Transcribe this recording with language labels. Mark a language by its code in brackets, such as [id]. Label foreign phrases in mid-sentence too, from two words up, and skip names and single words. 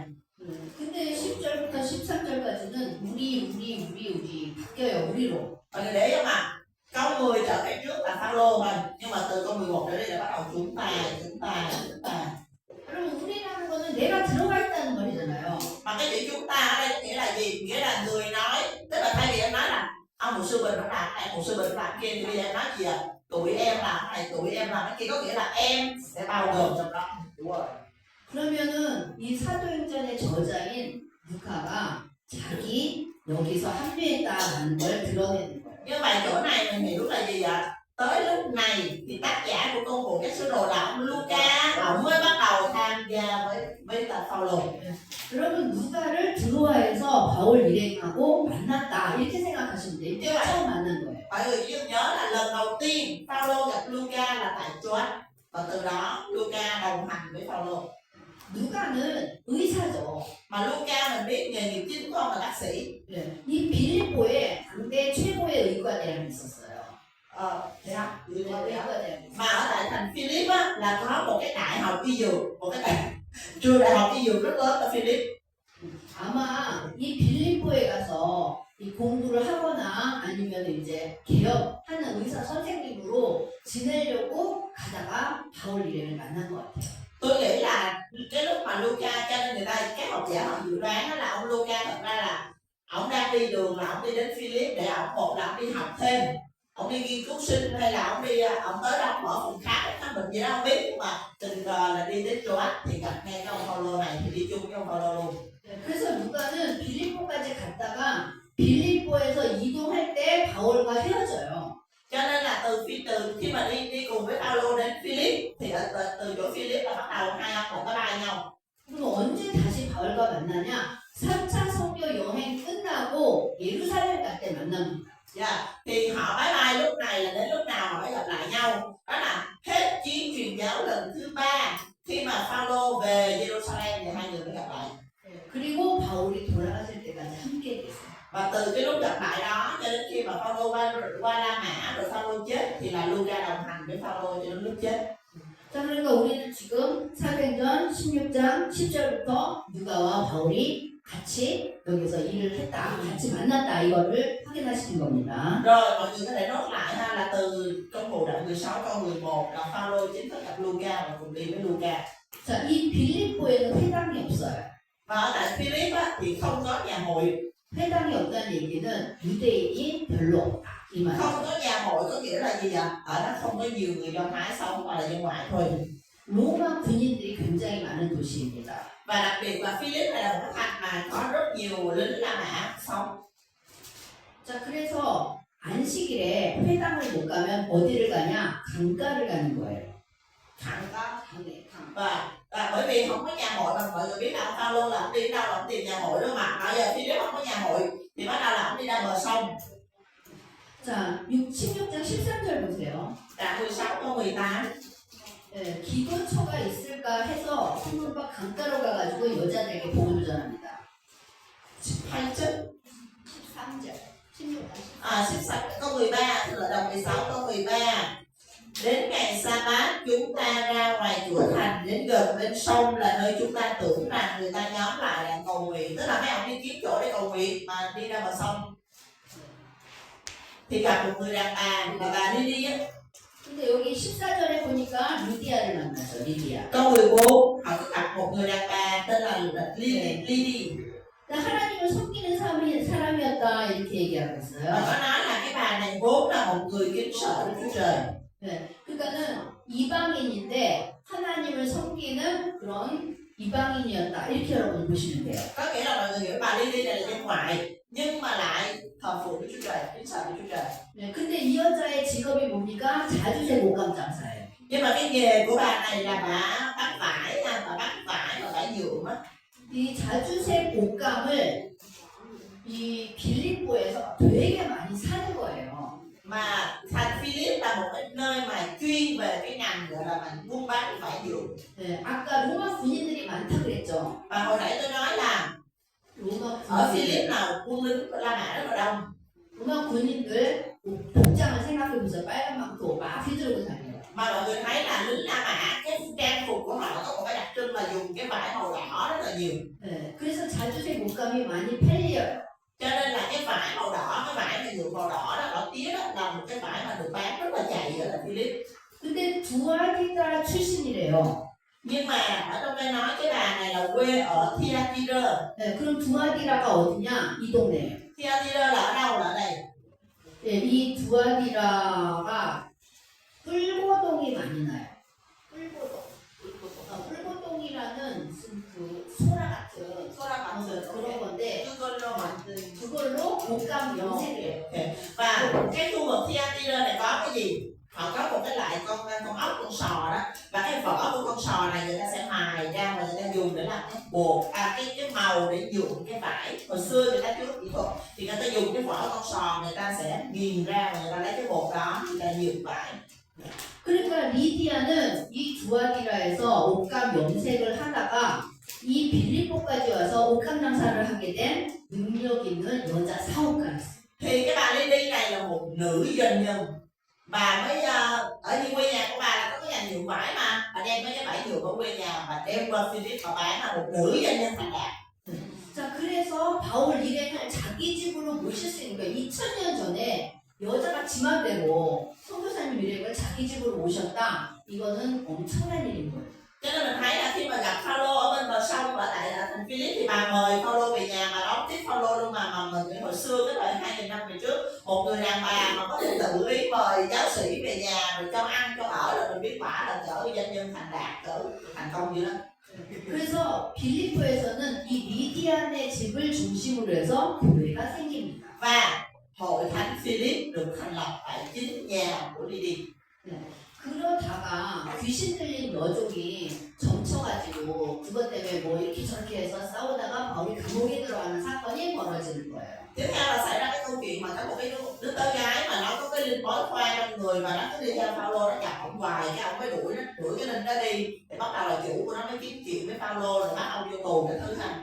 [ko] 근데 10절부터 13절까지는 우리 바뀌어요. 우리로. [vi] Mọi người để ý không ạ? Câu 10 trở về trước là Phaolô thôi, nhưng mà từ câu 11 trở đi là bắt đầu chúng ta. [ko] 그럼 우리라는 거는 내가 들어가 있다는 말이잖아요. [vi] Mà cái chữ chúng ta ở đây có nghĩa là gì? Nghĩa là người nói, tức là thay vì em nói là ông một sư Bình nó làm này, một sư Bình làm kia, thì bây giờ em nói gì ạ? Tụi em làm này, tụi em làm cái kia, có nghĩa là em sẽ bao gồm trong đó. Đúng rồi. [ko] 그러면은 이 사도행전의 저자인 루카가 자기 여기서 합류했다라는 걸 드러내는 거예요. [vi] Như vậy chỗ này mình hiểu là gì ạ? Tới lúc này thì tác giả của công vụ các sứ đồ là ông Luca, ông mới bắt đầu tham gia với ta Phaolô. [ko] 여러분 누가를 드로아에서 바울 일행하고 만났다 이렇게 생각하시면 돼요. 이때 처음 만난 거예요. [vi] Mọi người chỉ nhớ là lần đầu tiên Phaolô gặp Luca là tại Troas, và từ đó Luca đồng hành với Phaolô. [ko] 누가는 의사죠. [vi] Mà Luca mình biết nghề nghiệp chính của ông là bác sĩ. [ko] 이 빌립보에 당대 최고의 의과대학이 있었어요. [vi] Thế đó. [ko] 의과대학. [vi] Mà ở tại thành Philip á là có một cái đại học y dược, một cái trường đại học y dược rất lớn ở Philip. [ko] 아마 이 빌립보에 가서 이 공부를 하거나 아니면 이제 개업하는 의사 선생님으로 지내려고 가다가 바울 일행을 만난 것 같아요. [vi] Tôi nghĩ là cái lúc mà Luca, cho nên người ta các học giả họ dự đoán đó là ông Luca thật ra là ông đang đi đường, là ông đi đến Philip để ông là ông đi học thêm, ông đi nghiên cứu sinh, hay là ông tới đâu mở phòng khám bệnh gì đó không biết, nhưng mà tình cờ là đi đến Troas thì gặp ngay cái ông Phaolô này thì đi chung với ông Phaolô luôn. [ko] 그래서 누가는 빌립보까지 갔다가 빌립보에서 이동할 때 바울과 헤어져요. [vi] Cho nên là từ khi mà đi cùng với Phaolô đến Philip thì từ chỗ Philip là bắt đầu hai ông có ba nhau. [ko] 그럼 언제 다시 바울과 만나냐? 3차 선교 여행 끝나고 예루살렘 갈 때 만납니다. [vi] Thì họ [en] bye bye [vi] lúc này là đến lúc nào họ mới gặp lại nhau? Đó là hết chuyến truyền giáo lần thứ 3 khi mà Phaolô về Jerusalem thì hai người mới gặp lại. [ko] 그리고 바울이 돌아가실 때까지 함께 됐어요. [vi] Và từ cái lúc gặp lại đó cho đến khi mà Phaolô qua La Mã rồi Phaolô chết thì là Luca đồng hành với Phaolô cho đến lúc chết. [ko] 자, 그러니까 우리는 지금 사도행전 16장 10절부터 누가와 바울이 같이 여기서 일을 했다, 같이 만났다 이거를 확인하시는 겁니다. [vi] Rồi mọi người có thể nốt lại ha, là từ công vụ đoạn 16 câu 11 là Phaolô chính thức gặp Luca và cùng đi với Luca. [ko] 자, 이 빌립보에는 회당이 없어요. [vi] Và ở tại Philip á, thì không có nhà hội. [ko] 회당이 없다는 얘기는 유대인이 별로 없다 이 말이에요. [vi] Không có nhà hội có nghĩa là gì ạ? Ở đó không có nhiều người Do Thái sống mà là dân ngoại thôi. [ko] 로마 군인들이 굉장히 많은 도시입니다. [vi] Và đặc biệt là Philip này là một cái thành mà có rất nhiều lính La Mã sống. [ko] 자, 그래서 안식일에 회당을 못 가면 어디를 가냐? 강가를 가는 거예요. [vi] Thẳng có. [ko] 강에, 강. [vi] Và bởi vì không có nhà hội mà mọi người biết là Phaolô là ông đi đâu là ông tìm nhà hội đó mà. Bây giờ Philip không có nhà hội thì bắt đầu là ông đi ra bờ sông. [ko] 자, 16장 13절 보세요. [vi] Đoạn 16 câu 18. [ko] 네, 기도처가 있을까 해서 성도가 강가로 가가지고 여자들에게 복음을 전합니다. 27. 13절. 16장 [vi] 16 câu 13 tức là đoạn 16 câu 13. Đến ngày Sa-bát chúng ta ra ngoài cửa thành đến gần bên sông là nơi chúng ta tưởng rằng người ta nhóm lại để cầu nguyện. Tức là mấy ông đi kiếm chỗ để cầu nguyện mà đi ra bờ sông thì gặp một người đàn bà Lydia á. [ko] 근데 여기 14절에 보니까 리디아를 만나죠. 리디아. [vi] Câu 14 họ có gặp một người đàn bà tên là Lydia. [ko] 하나님을 섬기는 사람이었다 이렇게 얘기하고 [vi] Và [ko] 있어요. [vi] có nói là cái bà này vốn là một người kính sợ Đức Chúa Trời. [ko] 네, 그러니까는 이방인인데 하나님을 섬기는 그런 이방인이었다 이렇게 여러분 보시면 돼요. [vi] Có nghĩa là mọi người hiểu bà Lydia này là dân ngoại nhưng mà lại thờ phượng Đức Chúa Trời, kính sợ Đức Chúa Trời. [ko] 네, 근데 이 여자의 직업이 뭡니까? 자주색 옷감 장사예요. [vi] Nhưng mà cái nghề của bà này là bà bắt vải và vải nhuộm á. [ko] 이 자주색 옷감을 이 빌립보에서 되게 많이 사는 거예요. [vi] Mà thành Philip là một cái nơi mà chuyên về cái ngành gọi là mình buôn bán vải nhuộm. [ko] 네, 아까 로마 군인들이 많다 그랬죠. [vi] Và hồi nãy tôi nói là [ko] 로마 [vi] ở [ko] 군인들, [vi] Philip là quân lính của La Mã rất là đông. [ko] 로마 군인들 복장을 생각해보세요. 빨간 망토 막 휘두르고 다녀요. [vi] Mà mọi người thấy là lính La Mã cái trang phục của họ có một cái đặc trưng là dùng cái vải màu đỏ rất là nhiều. [ko] 네, 그래서 자주색 옷감이 많이 팔려요. [vi] Cho nên là cái vải màu đỏ, cái vải mà nhuộm màu đỏ đó, đỏ tía đó là một cái vải mà được bán rất là chạy ở Philip. [ko] 근데 두아디다 출신이래요. [vi] Nhưng mà ở trong đây nói cái bà này là quê ở Thyatira. [ko] 네, 그럼 두아디라가 어디냐? 이 동네예요. [vi] Thyatira là ở đâu? Là ở đây. [ko] 네, 이 두아디라가 뿔고동이 많이 나요. 뿔고동이라는 무슨 그 소라 같은 그런 건데 그걸로 옷감 염색을 해요. [vi] Và cái khu vực Thyatira này có cái gì? Họ có một cái loại con ốc, con sò đó. Và cái vỏ của con sò này người ta sẽ mài ra và người ta dùng để làm cái bột, cái màu để nhuộm cái vải. Hồi xưa người ta chưa có kỹ thuật thì người ta dùng cái vỏ con sò, người ta sẽ nghiền ra và người ta lấy cái bột đó người ta nhuộm vải. [ko] 그러니까 리디아는 이 두아디라에서 옷감 염색을 하다가 이 빌립보까지 와서 옷감 장사를 하게 된 능력 있는 여자 사업가였어요. [vi] Thì cái bà Lydia này là một nữ doanh nhân. Bà mới ở như quê nhà của bà là có cái nhà nhuộm vải mà bà đem mấy cái vải nhuộm ở quê nhà bà đem qua Philip và bán là một nữ doanh nhân thành đạt. [ko] 자, 그래서 바울 일행을 자기 집으로 모실 수 있는 거예요. 2000년 전에 여자가 지맘대로 선교사님 일행을 자기 집으로 모셨다. 이거는 엄청난 일인 거예요. [vi] Cho nên mình thấy là khi mà gặp Phaolô ở bên bờ sông ở tại thành Philip thì bà mời Phaolô về nhà mà đón tiếp Phaolô luôn mà mình hồi xưa cái thời 2000 năm về trước một người đàn bà mà có thể tự ý mời giáo sĩ về nhà rồi cho ăn cho ở là mình biết quả là cỡ doanh nhân thành đạt cỡ thành công dữ lắm. [ko] 그래서 빌립보에서는 이 리디안의 집을 중심으로 해서 교회가 생깁니다. [vi] Và hội thánh Philip được thành lập tại chính nhà của Lydia. [ko] 그러다가 귀신 들린 여종이 점쳐가지고 그것 때문에 뭐 이렇게 저렇게 해서 싸우다가 바울이 감옥에 들어가는 사건이 벌어지는 거예요. [vi] Tiếp theo là xảy ra cái câu chuyện mà có một cái đứa con gái mà nó có cái linh bói khoa trong người và nó cứ đi theo Phaolô, nó chọc ông hoài, cái ông mới đuổi cái linh đó đi, để bắt đầu là chủ của nó mới kiếm chuyện với Phaolô rồi bắt ông vô tù cái thứ ha.